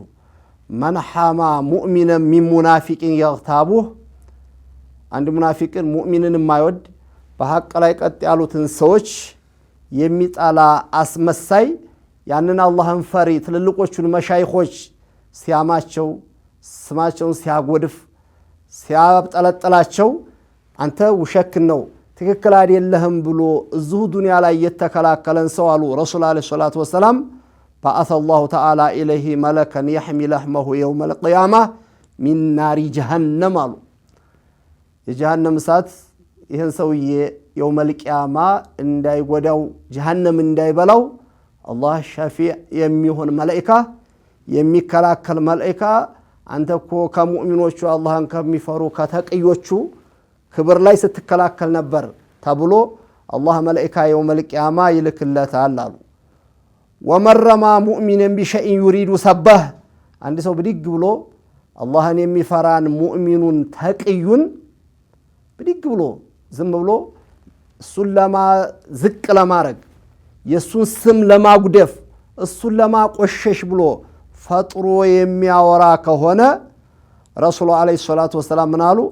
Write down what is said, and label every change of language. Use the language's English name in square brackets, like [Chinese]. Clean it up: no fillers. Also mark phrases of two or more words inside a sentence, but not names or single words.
[Arabic] من حمى مؤمنا من منافق يغتابه [Amharic] አንድ ሙናፊቅን ሙእሚንን የማይወድ በሐቅ ላይ ቀጥ ያሉትን ሰዎች የሚጣላ አስመሳይ ያንን አላህን ፈሪ ትልልቆቹን መሻይኾች ሲያማቸው ስማቸውን ሲያጎድፍ ሲያብጠለጥላቸው አንተ ውሸክ ነው ትክክል አይደለህም ብሎ እዚሁ ዱንያ ላይ የተከላከለን ሰው አሉ [Arabic] رسول عليه الصلاة والسلام بعث الله تعالى إليه ملكا يحمي لحمه يوم القيامة من نار جهنم [Amharic] አሉ የጀሃነም እሳት ይህን ሰውዬ [Arabic] يوم القيامة [Amharic] እንዳይጎዳው ጀሃነም እንዳይበላው አላህ ሸፊዕ የሚሆን መላእክት የሚከላከል መላእክት አንተ እኮ ከሙእሚኖቹ አላህን ከሚፈሩ ከተቅዮቹ ክብር ላይ ስትከላከል ነበር ተብሎ አላህ መላእክት [Arabic] يوم القيامة [Amharic] ይልክለታል አሉ። [Arabic] ومن رمى مؤمنا بشيء يريد سبه [Amharic] አንድ ሰው ብድግ ብሎ አላህን የሚፈራን ሙእሚኑን ተቅዩን ብድግ ብሎ ዝም ብሎ እሱን ዝቅ ለማድረግ የእሱን ስም ለማጉደፍ እሱን ለማቆሸሽ ብሎ ፈጥሮ የሚያወራ ከሆነ [Arabic] الرسول عليه الصلاة والسلام [Amharic] ምን አሉ?